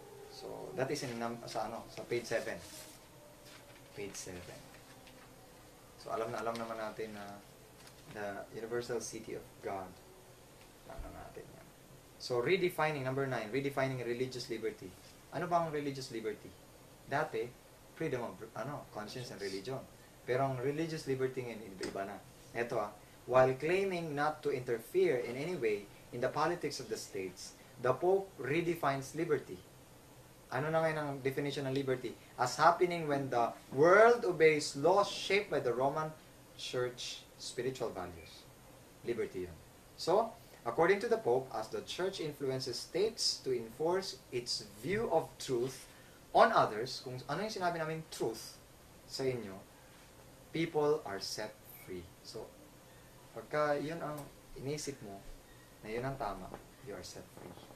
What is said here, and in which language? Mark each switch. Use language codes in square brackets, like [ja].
[en] So, that is sa page 7. Page 7. [tl] So, alam naman natin na [en] the universal city of God. [tl] Natin yan. [en] So, redefining, number 9, redefining religious liberty. [tl] Ano ba ang [en] religious liberty? [tl] Dati, [en] freedom of conscience and religion. [tl] Pero ang religious liberty ngayon, iba na. [en] Ito while claiming not to interfere in any way in the politics of the states, the Pope redefines liberty. [tl] Ano na ngayon ang definition ng liberty? [en] As happening when the world obeys laws shaped by the Roman Church spiritual values. Liberty yun. So, according to the Pope, as the Church influences states to enforce its view of truth on others, [tl] kung ano yung sinabi namin truth sa inyo, [en] people are set free. [tl] So, pagka yun ang inisip mo, na yun ang tama, [en] you are set free.